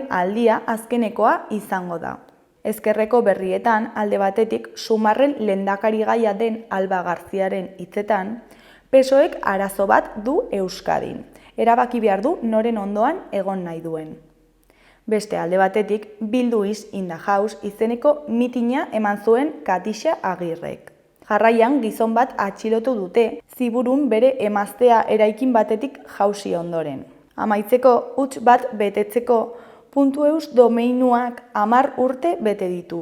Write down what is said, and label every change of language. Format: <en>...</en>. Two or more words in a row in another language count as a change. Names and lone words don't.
<eu>aldia azkenekoa izango da. Ezkerreko berrietan, alde batetik, Sumarren lehendakarigaia den Alba Garziaren hitzetan, PSOEk arazo bat du Euskadin. Erabaki behar du noren ondoan egon nahi duen. Beste alde batetik, Bildu is in the house izeneko mitina eman zuen Katixa Agirrek. Jarraian gizon bat atxilotu dute, Ziburun bere emaztea eraikin batetik jausi ondoren. Amaitzeko, huts bat betetzeko, .eus domeinuak 10 urte bete ditu.</eu>